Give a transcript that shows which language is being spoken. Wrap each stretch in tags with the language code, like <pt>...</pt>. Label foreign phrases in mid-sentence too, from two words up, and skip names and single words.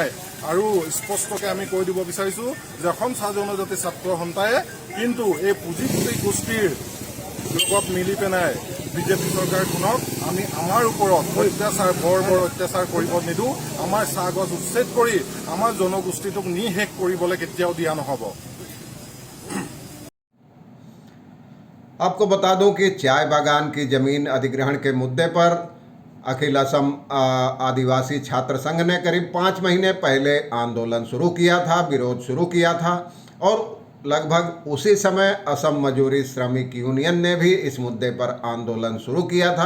<as>আৰু স্পষ্টকৈ আমি কৈ দিব বিচাৰিছোঁ যে অসম চাহ জনজাতি ছাত্ৰ সন্থাই কিন্তু এই পুঁজিপতি গোষ্ঠীৰ লগত মিলি পেলাই বিজেপি চৰকাৰখনক আমি আমাৰ ওপৰত অত্যাচাৰ বৰ অত্যাচাৰ কৰিব নিদিওঁ। আমাৰ চাহ গছ উচ্ছেদ কৰি আমাৰ জনগোষ্ঠীটোক নিঃশেষ কৰিবলৈ কেতিয়াও দিয়া নহ'ব।</as> <hi>आपको बता दूं कि चाय बागान की ज़मीन अधिग्रहण के मुद्दे पर अखिल असम आदिवासी छात्र संघ ने करीब 5 महीने पहले आंदोलन शुरू किया था, विरोध शुरू किया था, और लगभग उसी समय असम मजदूरी श्रमिक यूनियन ने भी इस मुद्दे पर आंदोलन शुरू किया था।</hi>